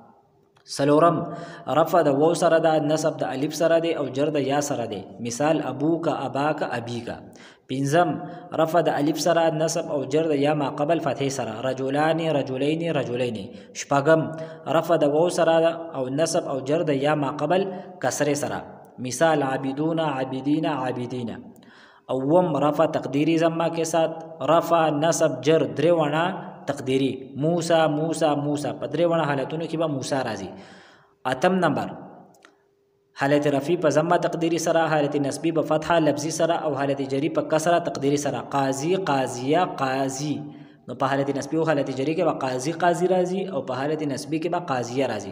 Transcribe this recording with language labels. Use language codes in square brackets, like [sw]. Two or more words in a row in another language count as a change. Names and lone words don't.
[ps] سلورم رفع د واو سره ده، نصب د الف سره دی او جر د یا سره دی. [ar] مثال ابوکا، اباکا، ابیکا. [ps] پنځم رفع د الف سره، نصب او جر د یا ما قبل فتحه سره. [ar] رجلان، رجلین، رجلین. [ps] شپږم رفع د واو سره او نصب او جر د یا ما قبل کسره سره. مثال [ar] عابدون، عابدین، عابدین. [ps] اوم رفع تقدیری [ur] ضمہ کے ساتھ، [ps] رفع نصب جر دریوانا تقدیری. [ar] موسیٰ، موسیٰ، موسیٰ. [ps] په دریوانا حالتونو کې به موسی راځي. اتم نمبر حالت رفع په ضمه تقدیری سره، حالت نصبی په فتحه لفظی سره او حالت جری په کسره تقدیری سره. [ar] قاضی، قاضیه، قاضی. [ps] نو په حالت نصبی او حالت جری کې به قاضی، قاضی راځي او په حالت نصبی کې به قاضیه راځي.